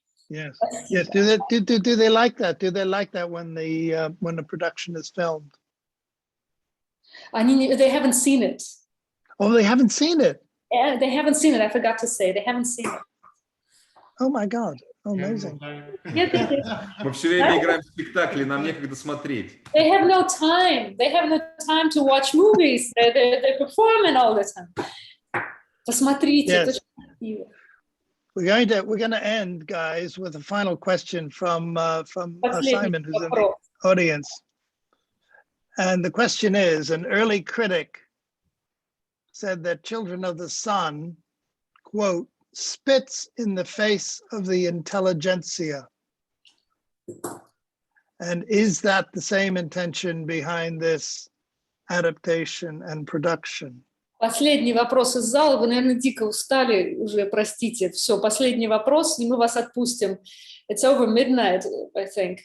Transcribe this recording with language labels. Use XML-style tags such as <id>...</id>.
<en>Yes. Yes. Do they like that? Do they like that when the production is filmed? They haven't seen it. Oh, they haven't seen it. Yeah, they haven't seen it. I forgot to say, they haven't seen it. Oh my God. Amazing.</en> <ru>Мы все время играем в спектакли, нам некогда смотреть.</ru> <en>They have no time. They have no time to watch movies. They're performing all the time.</en> <ru>Посмотрите.</ru> <en>Yes. We're going to end, guys, with a final question from Simon, who's in the audience. And the question is, an early critic said that Children of the Sun, quote, spits in the face of the intelligentsia. And is that the same intention behind this adaptation and production?</en> <ru>Последний вопрос из зала. Вы, наверное, дико устали уже, простите. Все, последний вопрос, и мы вас отпустим.</ru> <en>It's over midnight, I think.</en>